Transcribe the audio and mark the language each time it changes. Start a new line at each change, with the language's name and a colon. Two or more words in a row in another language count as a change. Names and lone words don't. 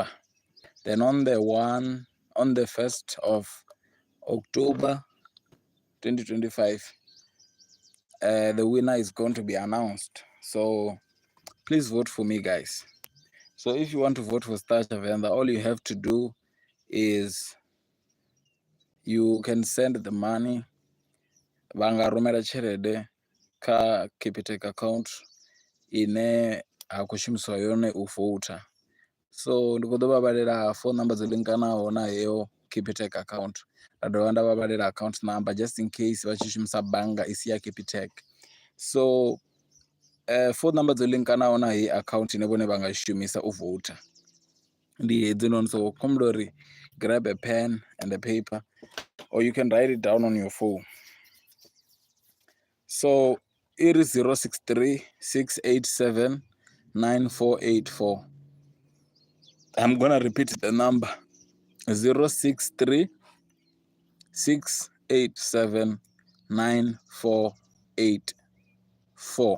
English: Then on the 1st of October 2025, the winner is going to be announced. So please vote for me, guys. So if you want to vote for Tsha Venda, all you have to do is you can send the money
Venda: vangarumela tshelede kha Capitec account ine ha khou shumiswa yone u vouta. So ndi khou ḓo vha vhalela
English: phone number
Venda: dzo linkanaho na heyo Capitec account, nda dovha nda vha vhalela
English: account number just in case
Venda: vha tshi shumisa bannga i si ya Capitec. So
English: phone number
Venda: dzo linkanaho na heyi account ine vhone vha nga shumisa u vouta ndi hedzinoni.
English: So
Venda: khombela uri
English: grab a pen and a paper, or you can write it down on your phone. So it is 063 687 9484. I'm gonna repeat the number: 063 687 9484.